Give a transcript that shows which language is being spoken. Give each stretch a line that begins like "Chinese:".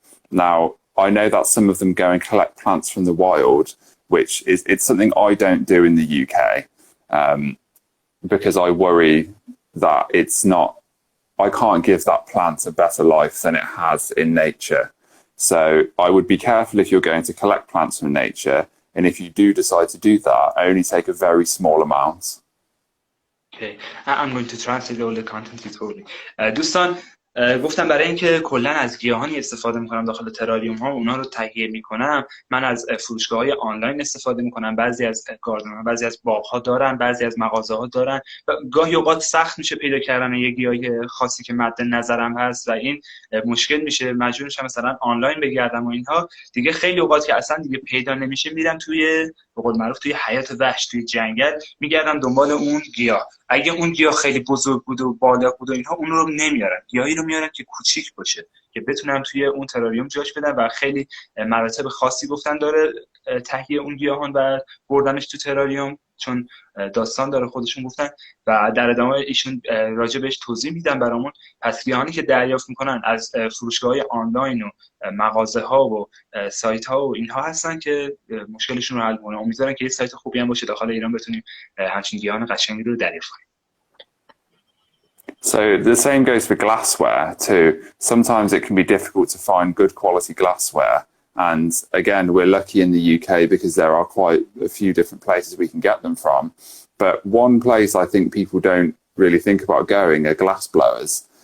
English: Now, I know that some of them go and collect plants from the wild, which it's something I don't do in the UK, because I worry that I can't give that plant a better life than it has in nature. So I would be careful if you're going to collect plants from nature, and if you do decide to do that, only take a very small amount. Okay, I'm going to translate all the content you told me.
Persian: دوستان گفتم برای اینکه کلا از گیاهانی استفاده میکنم داخل تراریوم ها، اونا رو تهیه میکنم، من از فروشگاه های آنلاین استفاده میکنم. بعضی از گاردن ها، بعضی از باغ ها دارن، بعضی از مغازه ها دارن. گاهی اوقات سخت میشه پیدا کردن یه گیاه خاصی که مد نظرم هست و این مشکل میشه، مجبور میشم مثلا آنلاین بگردم و اینها. دیگه خیلی اوقات که اصلا دیگه پیدا نمیشه، میرم توی به قول معروف توی حیات وحش، توی جنگل میگردم دنبال اون گیاه. اگه اون گیاه خیلی بزرگ بود و بالا بود و اینها، اون رو نمیارن. گیاهی رو میارن که کوچیک باشه که بتونم توی اون تراریوم جاش بدم و خیلی مراتب خاصی گفتن داره تهیه اون گیاهان و بردنش تو تراریوم، چون داستان داره خودشون گفتن و در ادامه ایشون راجع بهش توضیح میدن برامون. پس گیاهانی که دریافت میکنن از فروشگاه‌های آنلاین و مغازه ها و سایت ها و اینها هستن که مشکلشون رو حل کنه. امیدوارم که یه سایت خوبی هم باشه داخل ایران بتونیم همچین گیاهان قشنگی رو دریافت کنیم.
English: So the same goes for glassware too. Sometimes it can be difficult to find good quality glassware. And again, we're lucky in the UK because there are quite a few different places we can get them from. But one place I think people don't really think about going are glass blowers.